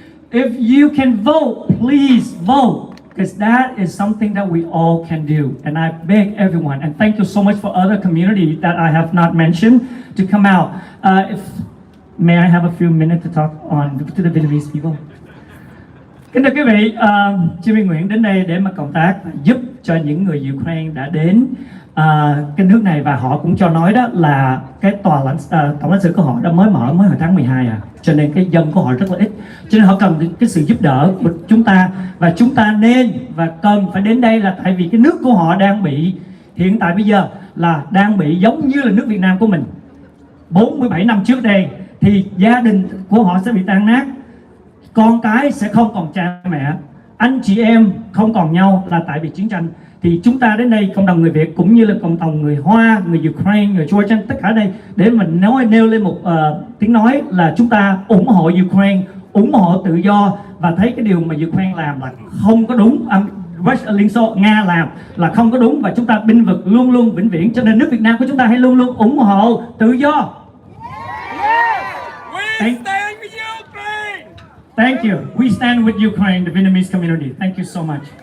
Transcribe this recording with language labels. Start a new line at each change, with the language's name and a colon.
English: If you can vote, please vote. Because that is something that we all can do. And I beg everyone, and thank you so much for other community that I have not mentioned to come out. May I have a few minutes to talk to the Vietnamese people?
Vietnamese: Kính thưa quý vị, Jimmy Nguyễn đến đây để mà cộng tác giúp cho những người Ukraine đã đến cái nước này, và họ cũng cho nói đó là cái tổng lãnh sự của họ đã mới mở hồi tháng 12 cho nên cái dân của họ rất là ít, cho nên họ cần cái sự giúp đỡ của chúng ta, và chúng ta nên và cần phải đến đây là tại vì cái nước của họ đang bị hiện tại bây giờ là đang bị giống như là nước Việt Nam của mình 47 năm trước đây, thì gia đình của họ sẽ bị tan nát, con cái sẽ không còn cha mẹ, anh chị em không còn nhau là tại vì chiến tranh. Thì chúng ta đến đây, cộng đồng người Việt cũng như là cộng đồng người Hoa, người Ukraine, người Georgian, tất cả đây để mình nêu lên một tiếng nói là chúng ta ủng hộ Ukraine, ủng hộ tự do, và thấy cái điều mà Ukraine làm là không có đúng, Liên Xô, Nga làm là không có đúng, và chúng ta binh vực luôn luôn vĩnh viễn, cho nên nước Việt Nam của chúng ta hãy luôn luôn ủng hộ tự do.
English: Thank you. We stand with Ukraine, the Vietnamese community. Thank you so much.